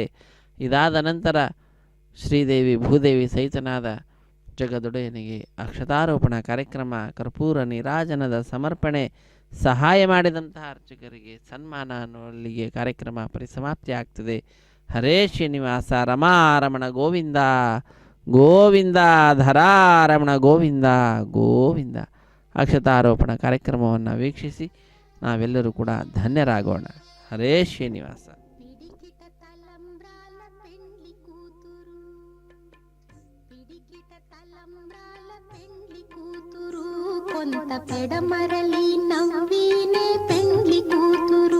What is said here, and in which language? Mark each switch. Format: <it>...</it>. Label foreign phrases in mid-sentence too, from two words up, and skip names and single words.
<kn>ಇದಾದ ನಂತರ ಶ್ರೀದೇವಿ ಭೂದೇವಿ ಸಹಿತನಾದ ಜಗದೊಡೆಯನಿಗೆ ಅಕ್ಷತಾರೋಪಣ ಕಾರ್ಯಕ್ರಮ, ಕರ್ಪೂರ ನೀರಾಜನದ ಸಮರ್ಪಣೆ, ಸಹಾಯ ಮಾಡಿದಂತಹ ಅರ್ಚಕರಿಗೆ ಸನ್ಮಾನ ಅನ್ನುವಲ್ಲಿಗೆ ಕಾರ್ಯಕ್ರಮ ಪರಿಸಮಾಪ್ತಿ ಆಗ್ತದೆ. ಹರೇ ಶ್ರೀನಿವಾಸ ರಮಾರಮಣ ಗೋವಿಂದ ಗೋವಿಂದ, ಧರಾರಮಣ ಗೋವಿಂದ ಗೋವಿಂದ. ಅಕ್ಷತಾರೋಪಣ ಕಾರ್ಯಕ್ರಮವನ್ನು ವೀಕ್ಷಿಸಿ ನಾವೆಲ್ಲರೂ ಕೂಡ ಧನ್ಯರಾಗೋಣ. ಹರೇ ಶ್ರೀನಿವಾಸ.</kn> <te>పిడికిట తలంబ్రాల పెండ్లి కూతురు, పిడికిట తలంబ్రాల పెండ్లి కూతురు, కొంత పెడమరలి నవ్వినే పెండ్లి కూతురు.</te>